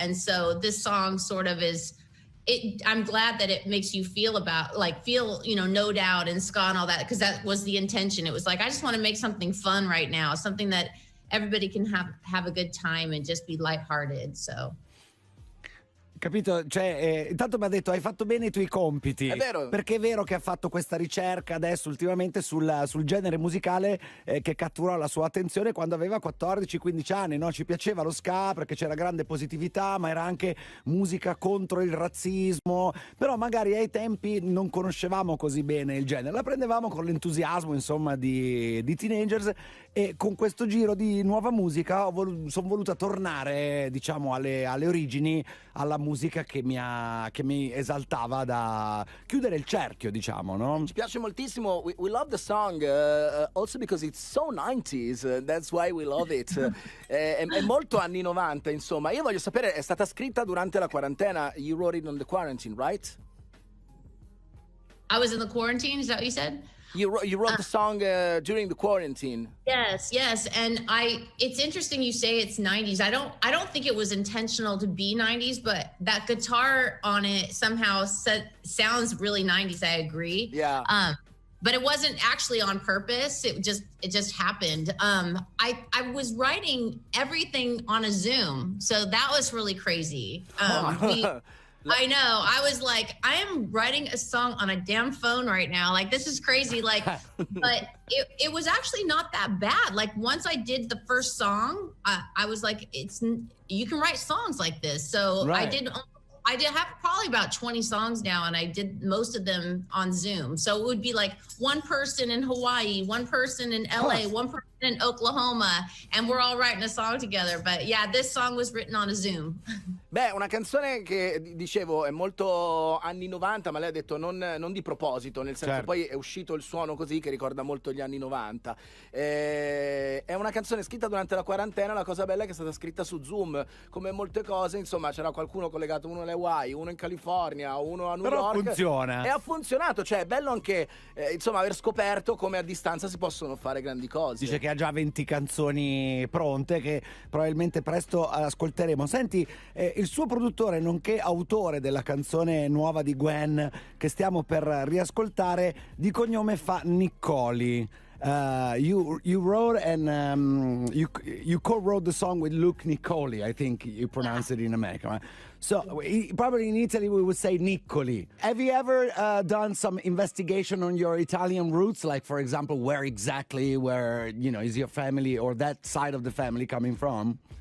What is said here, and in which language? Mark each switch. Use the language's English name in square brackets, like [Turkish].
[English] And so this song sort of is, I'm glad that it makes you feel, you know, No Doubt and ska and all that, because that was the intention. It was like, I just want to make something fun right now, something that everybody can have a good time and just be lighthearted. So. [Italian] Capito? Cioè, intanto mi ha detto hai fatto bene i tuoi compiti. È vero. Perché è vero che ha fatto questa ricerca adesso ultimamente sul genere musicale che catturò la sua attenzione quando aveva 14-15 anni, no? Ci piaceva lo ska perché c'era grande positività, ma era anche musica contro il razzismo, però magari ai tempi non conoscevamo così bene il genere, la prendevamo con l'entusiasmo, insomma, di teenagers, e con questo giro di nuova musica sono voluta tornare, diciamo, alle origini, alla musica che mi esaltava, da chiudere il cerchio, diciamo, no? Ci piace moltissimo. [English] We love the song also because it's so 90s, that's why we love it. [Italian] È molto anni 90, insomma. Io voglio sapere, è stata scritta durante la quarantena? [English] You wrote it on the quarantine, right? I was in the quarantine, is that what you said? You wrote the song during the quarantine. Yes, and it's interesting you say it's 90s. I don't think it was intentional to be 90s, but that guitar on it somehow sounds really 90s. I agree. Yeah. But it wasn't actually on purpose. It just happened. I was writing everything on a Zoom, so that was really crazy. I know. I was like, I am writing a song on a damn phone right now. Like, this is crazy. Like, but it was actually not that bad. Like, once I did the first song, I was like, you can write songs like this. So right. I did have probably about 20 songs now, and I did most of them on Zoom. So it would be like one person in Hawaii, one person in LA, one person in Oklahoma, and we're all writing a song together. But yeah, this song was written on a Zoom. [Italian] Beh, una canzone che dicevo è molto anni 90, ma lei ha detto non di proposito, nel senso poi è uscito il suono così che ricorda molto gli anni 90. È una canzone scritta durante la quarantena, la cosa bella è che è stata scritta su Zoom, come molte cose, insomma c'era qualcuno collegato, uno alle Hawaii, uno in California, uno a New York. Però funziona. E ha funzionato, cioè è bello anche insomma aver scoperto come a distanza si possono fare grandi cose. Dice che ha già 20 canzoni pronte che probabilmente presto ascolteremo. Senti, il suo produttore nonché autore della canzone nuova di Gwen che stiamo per riascoltare di cognome fa Niccoli. [English] You wrote and you co-wrote the song with Luke Niccoli, I think you pronounce it in America, right? So probably in Italy we would say Niccoli. Have you ever done some investigation on your Italian roots, like for example where is your family or that side of the family coming from?